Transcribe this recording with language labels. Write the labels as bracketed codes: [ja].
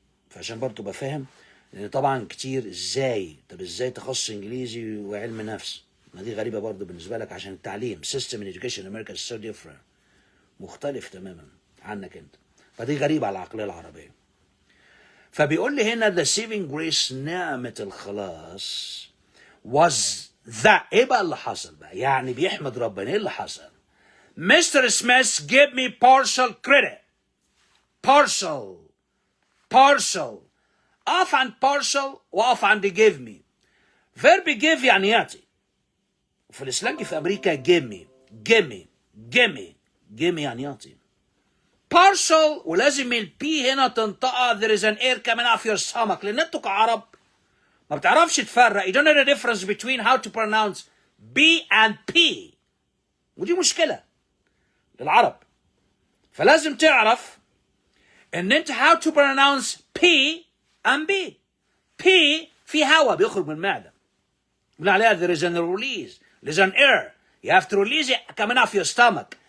[ar] فعشان برضه تبقى فاهم، لان طبعا كتير ازاي، طب ازاي تخصص انجليزي وعلم نفس؟ ما دي غريبه برضه بالنسبه لك، عشان التعليم سيستم education امريكا [en] so different، [ar] مختلف تماما عنك انت. فدي غريبه على العقليه العربيه. فبيقول لي هنا [en] the saving grace [ar] نعمه الخلاص [en] was that. [ar] ايه بقى اللي حصل بقى؟ يعني بيحمد ربنا. ايه اللي حصل؟ Mr. [en] Smith gave me partial credit. [ar] partial اقف عند partial واقف عند [en] give me. [ar] verb give يعني يعطي، وفي الاسلام في امريكا [en] give me [ar] يعني يعطي. partial ولازم البي هنا تنطقها [en] there is an air coming off your stomach، [ar] لان انتوا كعرب ما بتعرفش تفرق. [en] you don't know the difference between how to pronounce B and P، [ar] ودي مشكلة للعرب. فلازم تعرف ان انت [en] how to pronounce P and B. P [ar] في هواء بيخرج من المعدة، بنقول عليها [en] there is an release، there is an air you have to release it coming off your stomach.